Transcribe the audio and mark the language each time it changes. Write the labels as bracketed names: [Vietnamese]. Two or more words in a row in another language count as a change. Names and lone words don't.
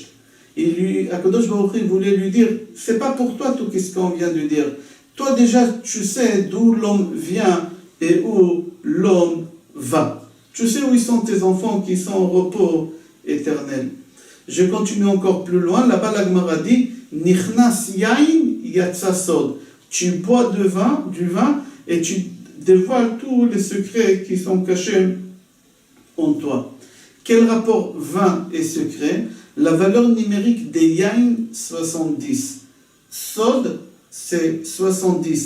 [Hebrew] קדוש ברוך הוא [French] voulait lui dire, c'est pas pour toi tout ce qu'on vient de dire. Toi déjà, tu sais d'où l'homme vient et où l'homme va. Tu sais où ils sont tes enfants qui sont au repos éternel. Je continue encore plus loin. Là-bas, la Gemara dit, [Hebrew] נכנס יין יצא סוד. [French] Tu bois du vin et tu dévoiles tous les secrets qui sont cachés en toi. Quel rapport vin et secret? La valeur numérique des yain, 70. Sod, c'est 70.